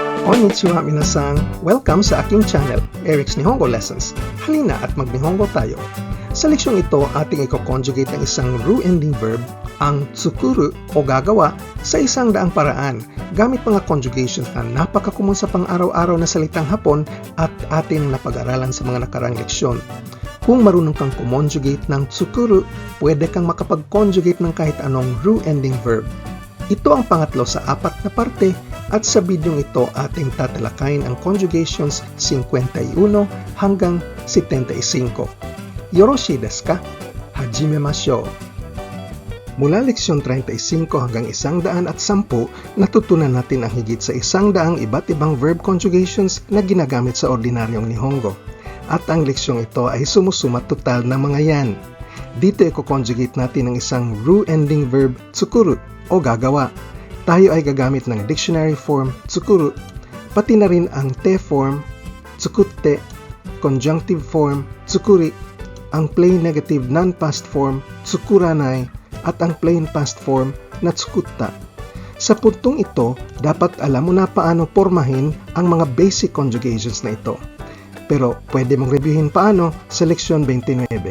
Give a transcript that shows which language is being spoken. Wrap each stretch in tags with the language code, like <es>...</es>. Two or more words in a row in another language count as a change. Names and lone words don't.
<ja>こんにちは皆さん!</ja> <tl>Welcome sa aking channel, Eric's Nihongo Lessons. Halina at mag-Nihongo tayo. Sa leksyong ito, ating i-conjugate ang isang</tl> <en>ru-ending verb,</en> <tl>ang tsukuru o gagawa, sa isang daang paraan gamit mga conjugations na napakakumon sa pang-araw-araw na salitang Hapon at ating napag-aralan sa mga nakarang leksyon. Kung marunong kang kumonjugate ng tsukuru, pwede kang makapag-conjugate ng kahit anong</tl> <en>ru-ending verb.</en> <tl>Ito ang pangatlo sa apat na parte at sa bidyong ito ating tatalakayin ang conjugations 51 hanggang 75.</tl> <ja>よろしいですか? 始めましょう!</ja> <tl>Mula leksyon 35 hanggang 110, natutunan natin ang higit sa 100 iba't ibang</tl> <en>verb conjugations</en> <tl>na ginagamit sa ordinaryong Nihongo. At ang leksyong ito ay sumusuma total ng mga yan. Dito i-conjugate natin ang isang</tl> <en>ru-ending verb</en> <tl>tsukuru o gagawa. Tayo ay gagamit ng</tl> <en>dictionary form</en> <tl>tsukuru, pati na rin ang</tl> <en>te form</en> <tl>tsukutte,</tl> <en>conjunctive form</en> <tl>tsukuri, ang</tl> <en>plain negative non-past form</en> <tl>tsukuranai, at ang</tl> <en>plain past form</en> <tl>na tsukutta. Sa puntong ito, dapat alam mo na paano pormahin ang mga</tl> <en>basic conjugations</en> <tl>na ito. Pero pwede mong reviewin paano sa leksyon 29.</tl>